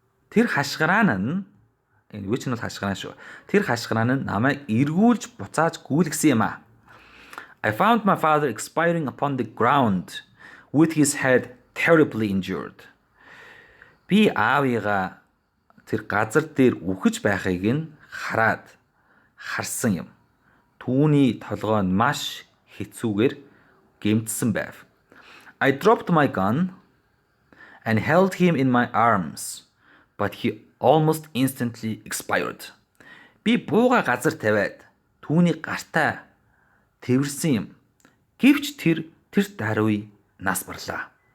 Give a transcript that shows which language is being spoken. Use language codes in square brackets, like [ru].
[mn] Тэр хашгираан нь энэ үуч нь бол хашгираан шүү. Тэр хашгираан нь намайг эргүүлж буцааж гүйлгсэн юм аа. [en] I found my father expiring upon the ground with his head terribly injured. [mn] Би аавыгаа тэр газар дээр үхэж байхыг нь харсан юм. Түүний толгой нь маш хэцүүгээр гэмтсэн байв. [en] I dropped my gun and held him in my arms, but he almost instantly expired. [mn] Би бууга газар тавиад түүний гартаа тэрсэн юм. Гэвч тэр даруй нас барлаа.